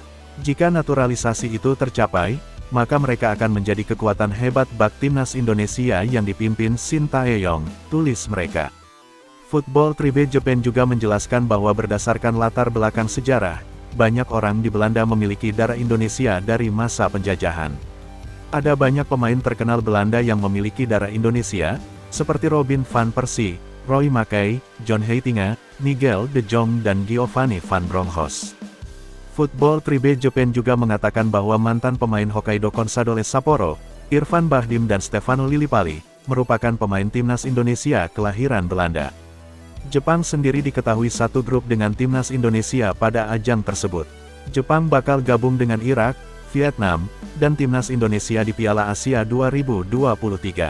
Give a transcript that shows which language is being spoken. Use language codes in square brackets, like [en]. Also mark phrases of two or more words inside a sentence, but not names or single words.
[id] Jika naturalisasi itu tercapai, maka mereka akan menjadi kekuatan hebat bak timnas Indonesia yang dipimpin Sintayong, tulis mereka. Football Tribune Japan juga menjelaskan bahwa berdasarkan latar belakang sejarah, banyak orang di Belanda memiliki darah Indonesia dari masa penjajahan. Ada banyak pemain terkenal Belanda yang memiliki darah Indonesia, seperti Robin van Persie, Roy Mackay, John Heitinga, Nigel de Jong dan Giovanni van Bronckhorst. Football Tribune Japan juga mengatakan bahwa mantan pemain Hokkaido Consadole Sapporo, Irfan Bahdim dan Stefano Lillipali, merupakan pemain timnas Indonesia kelahiran Belanda. Jepang sendiri diketahui satu grup dengan timnas Indonesia pada ajang tersebut. Jepang bakal gabung dengan Irak, Vietnam, dan timnas Indonesia di Piala Asia 2023.